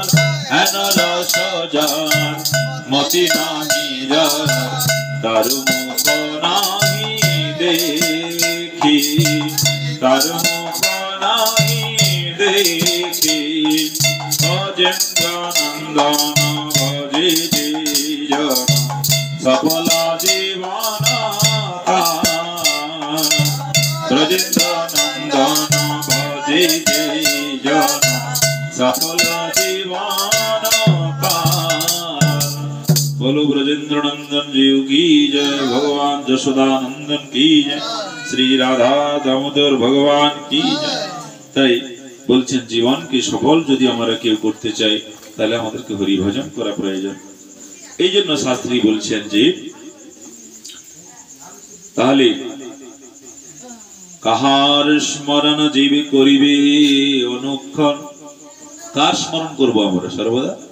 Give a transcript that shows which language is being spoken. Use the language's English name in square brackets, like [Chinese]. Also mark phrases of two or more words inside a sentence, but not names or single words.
[Bangla] হেন রস যার মতি নাহি যার, তার মুখ নাহি দেখি, তার মুখ নাহি দেখি, ব্রজেন্দ্র নন্দন ভজে যে জন সফল জীবন তার, ব্রজেন্দ্র নন্দন ভজে যে জন সফল জীবন তার। [Hindi] बोलो ब्रजेंद्र नंदन जीव की जय, भगवान जशोदा नंदन की जय, श्री राधा दामोदर भगवान की जय। [Bangla] তাই বলছেন জীবনকে সফল যদি আমরা কেউ করতে চাই তাহলে আমাদেরকে হরি ভজন করা প্রয়োজন। এই জন্য শাস্ত্রী বলছেন যে তাহলে কাহার স্মরণ জীবে করিবে অনুক্ষণ, কার স্মরণ করব আমরা সর্বদা?